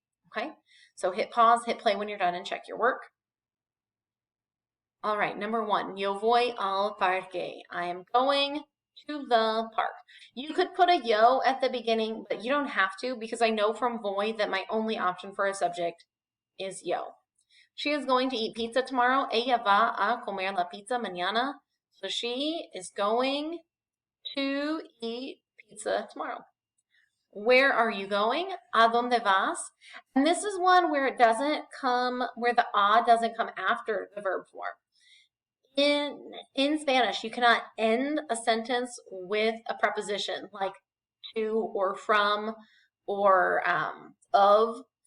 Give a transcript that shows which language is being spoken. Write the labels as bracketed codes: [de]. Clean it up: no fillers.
[en] Okay, so hit pause, hit play when you're done, and check your work. All right, number 1, [es] yo voy al parque. [en] I am going to the park. You could put a yo at the beginning, but you don't have to, because I know from voy that my only option for a subject is yo. She is going to eat pizza tomorrow. [es] Ella va a comer la pizza mañana. [en] So she is going to eat pizza tomorrow. Where are you going? [es] ¿A dónde vas? [en] And this is one where it doesn't come, where the a doesn't come after the verb form. In Spanish, you cannot end a sentence with a preposition like to or from or of.